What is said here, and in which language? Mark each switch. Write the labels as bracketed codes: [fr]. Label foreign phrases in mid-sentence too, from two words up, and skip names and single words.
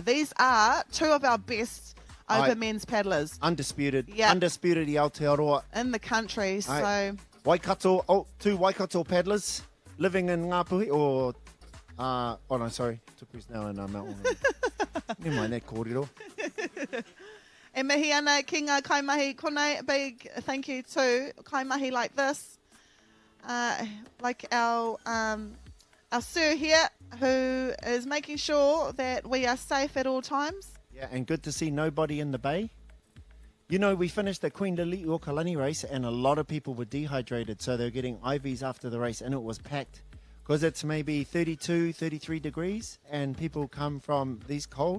[en] These are two of our best open men's paddlers. Undisputed. Yep. Undisputed i Aotearoa. In the country, so... Waikato, two Waikato paddlers living in Ngāpuhi, or... no, sorry. Tupu's now in Mount Never mind that kōrero. [mi] E mihi ana ki ngā kaimahi konei, [en] big thank you to kaimahi like this. Like our sir here, who is making sure that we are safe at all times. Yeah, and good to see nobody in the bay. We finished the Queen Lili Okalani race and a lot of people were dehydrated, so they were getting IVs after the race and it was packed because it's maybe 32, 33 degrees and people come from these cold.